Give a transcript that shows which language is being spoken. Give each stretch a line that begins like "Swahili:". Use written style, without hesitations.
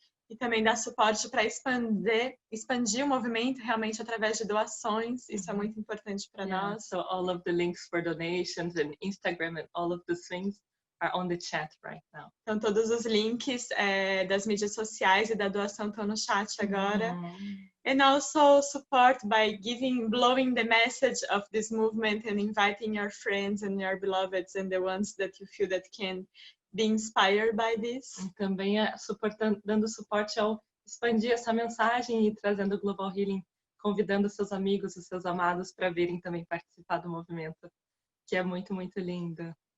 Portuguese: E também dar suporte para expandir o movimento realmente através de doações. Isso é muito importante para nós.
English: So all of the links for donations and Instagram and all of the things are on the chat right now.
Portuguese: Então todos os links das mídias sociais e da doação estão no chat agora.
English: And also support by blowing the message of this movement and inviting your friends and your beloveds and the ones that you feel that can be inspired by this.
Portuguese: Também dando suporte ao expandir essa mensagem e trazendo o Global Healing, convidando seus amigos e seus amados para virem também participar do movimento, que é muito, muito lindo.